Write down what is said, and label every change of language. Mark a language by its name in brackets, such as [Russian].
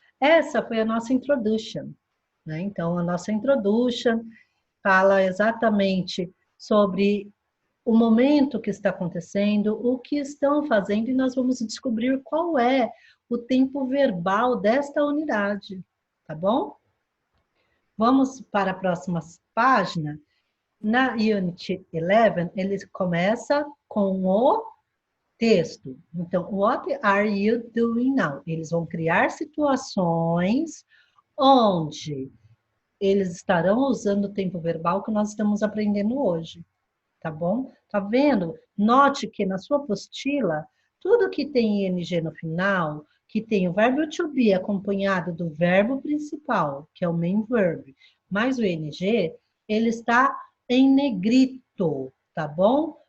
[Portuguese] Essa foi a nossa introduction, né? Então, a nossa introduction fala exatamente sobre o momento que está acontecendo, o que estão fazendo, e nós vamos descobrir qual é o tempo verbal desta unidade, tá bom? Vamos para a próxima página. Na Unit 11, ele começa com o texto. [English] Então, what are you doing now? [Portuguese] Eles vão criar situações onde eles estarão usando o tempo verbal que nós estamos aprendendo hoje, tá bom? Tá vendo? Note que na sua apostila, tudo que tem ing no final, que tem o verbo to be acompanhado do verbo principal, que é o main verb, mais o ing, ele está em negrito, tá bom?